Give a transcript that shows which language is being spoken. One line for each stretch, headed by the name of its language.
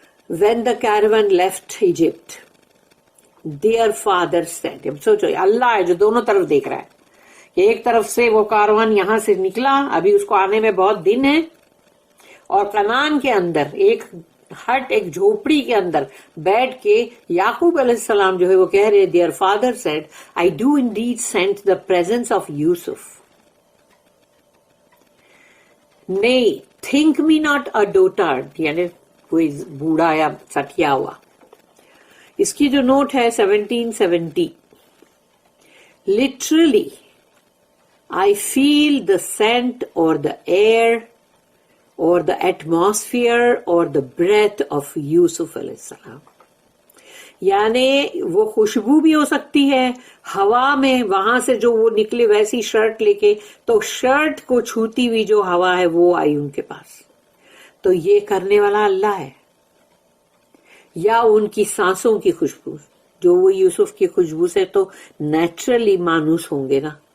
English: When the caravan left Egypt, their father said,
Urdu: اب سوچو اللہ ہے جو دونوں طرف دیکھ رہا ہے کہ ایک طرف سے وہ کاروان یہاں سے نکلا ابھی اس کو آنے میں بہت دن ہے اور کنعان کے اندر ایک ہٹ ایک جھوپڑی کے اندر بیٹھ کے یعقوب علیہ السلام جو ہے وہ کہہ رہے
English: their father said, I do indeed sense the presence of Yusuf. Nay, think me not a dotard
Urdu: یعنی کوئی بوڑھا یا سٹیا ہوا. اس کی جو نوٹ ہے
English: 1770 literally I feel the scent or the air or the atmosphere or the breath of Yusuf علیہ السلام.
Urdu: یعنی وہ خوشبو بھی ہو سکتی ہے ہوا میں وہاں سے جو وہ نکلے ویسی شرٹ لے کے تو شرٹ کو چھوتی ہوئی جو ہوا ہے وہ آئی ان کے پاس. تو یہ کرنے والا اللہ ہے یا ان کی سانسوں کی خوشبو جو وہ یوسف کی خوشبو سے تو نیچرلی مانوس ہوں گے نا.